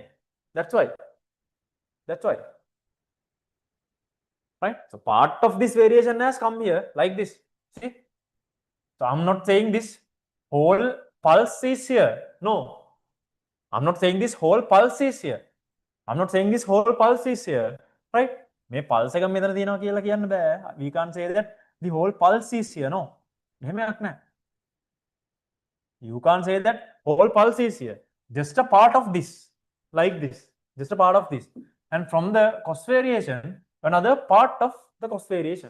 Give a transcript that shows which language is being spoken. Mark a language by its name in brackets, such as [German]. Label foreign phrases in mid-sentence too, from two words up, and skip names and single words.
[English] That's why. Right? So part of this variation has come here like this. See? So I'm not saying this whole pulse is here. No. I'm not saying this whole pulse is here. Right? [Sinhala] මේ pulse එක මෙතන තියෙනවා කියලා කියන්න බෑ. [English] We can't say that the whole pulse is here. No. [Sinhala] එහෙමයක් නැහැ. [English] You can't say that whole pulse is here. Just a part of this. Like this. Just a part of this. and from the cost variation, another part of the cost variation.